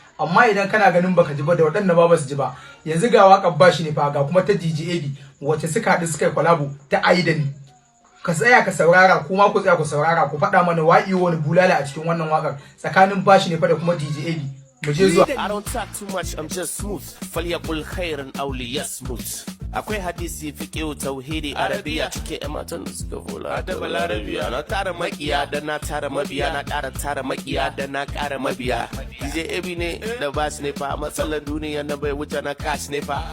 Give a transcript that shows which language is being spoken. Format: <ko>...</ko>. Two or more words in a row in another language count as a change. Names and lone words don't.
<ha>Amma idan kana ganin baka ji ba da waɗanda ba basu ji ba, yanzu ga waƙar Bash ne fa, ga kuma ta D J A B, wacce suka haɗu suka yi collabo ta Ai da Ni. Ka tsaya ka saurara, kuma ku tsaya ku saurara, ku faɗa mana wa iyo wani bulala a cikin wannan waƙar tsakanin Bash ne fa da kuma D J A B. Mu je zuwa.</ha> <en>I don't talk too much, I'm just smooth.</en> <ar>فليقل خيرا أو ليصمت.</ar> <ha>Akwai hadisi, fiqhu, tauhidi, arabiya, cike ƴan matan da suka fola da balarabiya. Na tara makiya da na tara mabiya, na ƙara tara makiya da na ƙara mabiya. D J A B ne da Bash ne fa, matsalar duniya na bai wuce na Cash ne fa.</ha>